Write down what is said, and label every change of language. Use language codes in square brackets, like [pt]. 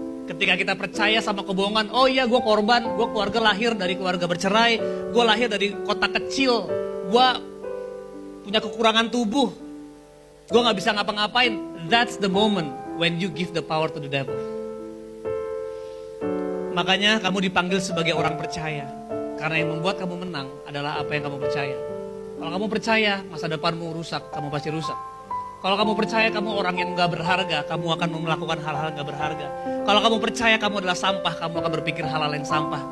[id] Ketika kita percaya sama kebohongan, oh iya gue korban, gue keluarga lahir dari keluarga bercerai, gue lahir dari kota kecil, gue punya kekurangan tubuh, gue gak bisa ngapa-ngapain. [en] That's the moment when you give the power to the devil. [id] Makanya kamu dipanggil sebagai orang percaya, karena yang membuat kamu menang adalah apa yang kamu percaya. Kalau kamu percaya masa depanmu rusak, kamu pasti rusak. Kalau kamu percaya kamu orang yang gak berharga, kamu akan melakukan hal-hal gak berharga. Kalau kamu percaya kamu adalah sampah, kamu akan berpikir hal-hal yang sampah.